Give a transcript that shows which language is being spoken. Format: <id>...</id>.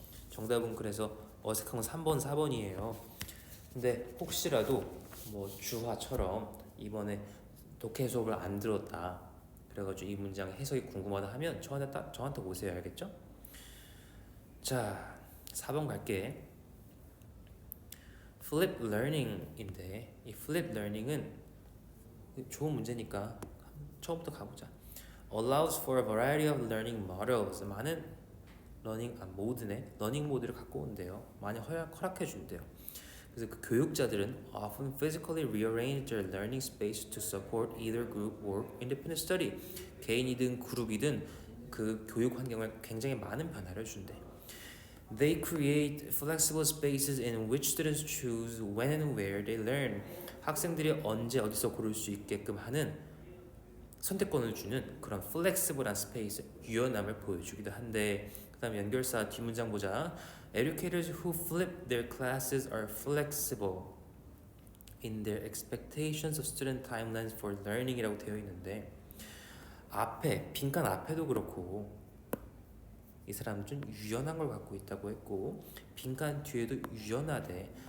<ko>정답은 그래서 어색한 건 3번, 4번이에요. 근데 혹시라도 뭐 주화처럼 이번에 독해 수업을 안 들었다, 그래가지고 이 문장 해석이 궁금하다 하면 저한테 오세요. 알겠죠? 자, 4번 갈게. flip learning인데 이 flip learning은 좋은 문제니까 처음부터 가보자.</ko> <en>allows for a variety of learning models.</en> <ko>많은 러닝 모드를 갖고 온대요. 많이 허락해 준대요. 그래서 그 교육자들은</ko> <en>often physically rearrange their learning space to support either group or independent study.</en> <ko>개인이든 그룹이든 그 교육 환경을 굉장히 많은 변화를 준대.</ko> <en>They create flexible spaces in which students choose when and where they learn.</en> <ko>학생들이 언제 어디서 고를 수 있게끔 하는 선택권을 주는 그런 flexible한 스페이스, 유연함을 보여주기도 한데, 그 다음 연결사 뒷문장 보자.</ko> <en>Educators who flip their classes are flexible in their expectations of student timelines for learning</en> <ko>이라고 되어 있는데, 앞에 빈칸 앞에도 그렇고 이 사람은 좀 유연한 걸 갖고 있다고 했고, 빈칸 뒤에도 유연하대.</ko>